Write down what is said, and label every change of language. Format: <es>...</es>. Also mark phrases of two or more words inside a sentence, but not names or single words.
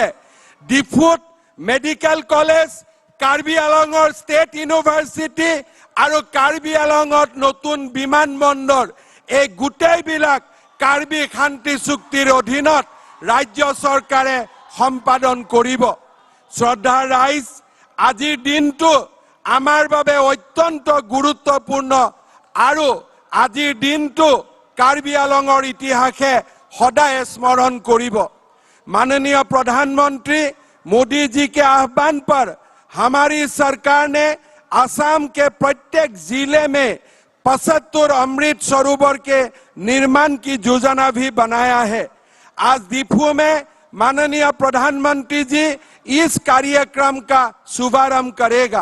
<as>ডিফুত মেডিকেল কলেজ, কাৰ্বি আলঙৰ ষ্টেট ইউনিভাৰ্চিটি আৰু কাৰ্বি আলঙত নতুন বিমানবন্দৰ, এই গোটেইবিলাক কাৰ্বি শান্তি চুক্তিৰ অধীনত ৰাজ্য চৰকাৰে সম্পাদন কৰিব। শ্ৰদ্ধাৰ ৰাইজ, আজিৰ দিনটো আমাৰ বাবে অত্যন্ত গুৰুত্বপূৰ্ণ আৰু আজিৰ দিনটো কাৰ্বি আলঙৰ ইতিহাসে সদায় স্মৰণ কৰিব।</as> <hi>माननीय प्रधानमंत्री मोदी जी के आह्वान पर हमारी सरकार ने असम के प्रत्येक जिले में 75 अमृत सरोवर के निर्माण की योजना भी बनाया है। आज दीफू में माननीय प्रधानमंत्री जी इस कार्यक्रम का शुभारंभ करेगा।</hi>